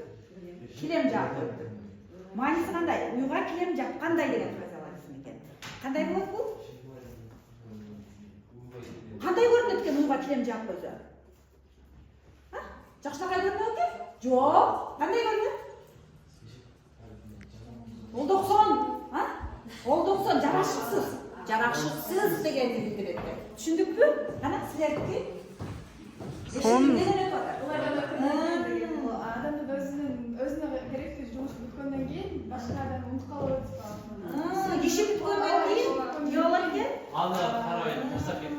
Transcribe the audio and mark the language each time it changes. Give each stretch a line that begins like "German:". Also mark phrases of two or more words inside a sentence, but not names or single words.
Kyrgyz: Килем жаап коюптур. Мааниси кандай? Уюга килем жапкандай деген фразеологизм экен. Кандай болот бул? Кандай көрүнөт экен уюга килем жаап койсо? Жакшыраак көрүнөт экен? Жок, кандай көрүнөт? Ол да оксон, ол да оксон, жарашыксыз. Жарашыксыз дегенди билдирет. Түшүндүкпү? Кана силердики? Адамдын өзүнө керектүү жумуш бүткөндөн кийин башка адам унутуп калып атат. Иши бүткөндөн кийин эмне болот экен? аны карабай таштап кетти.